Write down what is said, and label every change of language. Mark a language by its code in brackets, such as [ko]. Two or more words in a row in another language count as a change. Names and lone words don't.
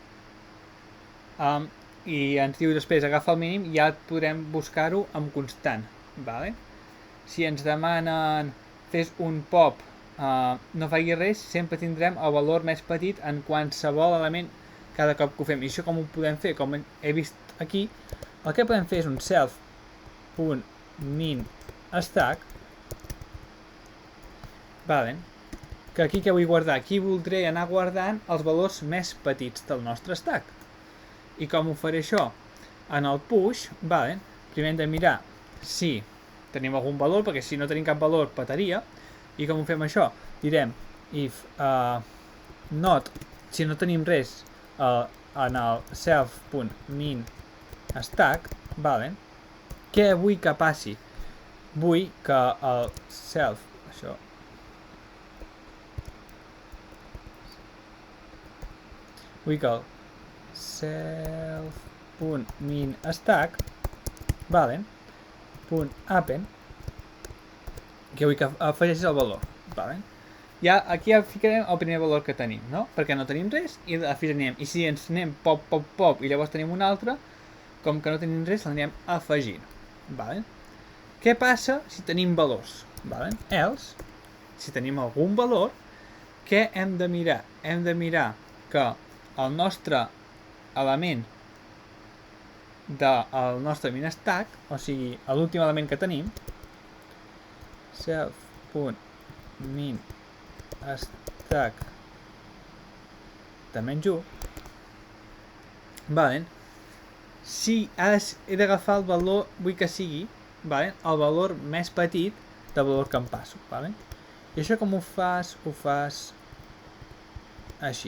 [ca] I ens diu després agafa el mínim, ja podrem buscar-ho amb constant. Vale? Si ens demanen fes un pop, no faci res, sempre tindrem el valor més petit en qualsevol element cada cop que ho fem. I això com ho podem fer? Com he vist aquí, el que podem fer és un [en] self.min stack, [ca] vale, que aquí què vull guardar? Aquí voldré anar guardant els valors més petits del nostre stack. I com ho faré això? En el push, vale, primer hem de mirar si tenim algun valor, perquè si no tenim cap valor petaria. I com ho fem això? Direm [en] if not, [ca] si no tenim res, en el [en] self.min stack, [ca] vale, què vull que passi? Vull que el self, això, vull que el [en] self.min stack, [ca] vale, .append, que vull que afegeixis el valor, vale. Ja aquí ja ficarem el primer valor que tenim, no? Perquè no tenim res i afegirem. I si ens anem [en] pop, pop, pop [ca] i llavors tenim un altre, com que no tenim res, l'anirem afegint, vale. Què passa si tenim valors? Vale? Else, si tenim algun valor, què hem de mirar? Hem de mirar que el nostre element del nostre min stack, o sigui, l'últim element que tenim, [en] self.min stack [ca] de menys 1, vale, si he d'agafar el valor, vull que sigui, vale, el valor més petit del valor que em passo, vale? I això com ho fas? Ho fas així.